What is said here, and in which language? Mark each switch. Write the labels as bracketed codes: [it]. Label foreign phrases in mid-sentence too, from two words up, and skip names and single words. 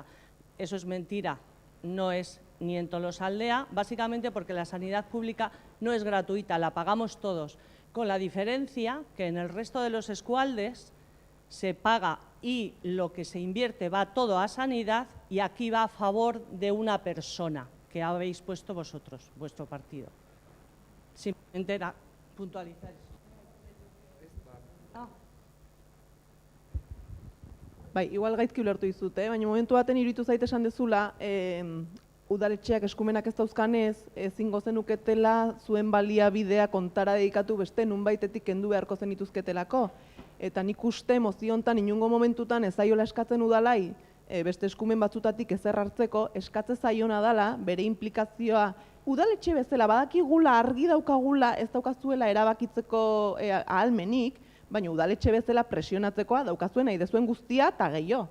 [es] Eso es mentira, no es ni en Tolosaldea, básicamente porque la sanidad pública no es gratuita, la pagamos todos, con la diferencia que en el resto de los eskualdes se paga y lo que se invierte va todo a sanidad y aquí va a favor de una persona que habéis puesto vosotros, vuestro partido. Simplemente era puntualizar eso. [eu] Bai, igual gaizki ulertu dizute, baina momentu baten iruditu zait esan dezula, udaletxeak eskumenak ez dauzkanez, ezingo zenuketela zuen baliabidea kontara dedikatu beste nunbaitetik kendu beharko zenituzketelako. Eta nik uste mozio hontan inungo momentutan ez zaiola eskatzen udalai, beste eskumen batzutatik ezer hartzeko, eskatze zaiona dela, bere implikazioa, udaletxe bezala, badakigula, argi daukagula, ez daukazuela erabakitzeko ahalmenik, baina udaletxe bezala presionatzekoa daukazuen nahi dezuen guztia eta gehiago.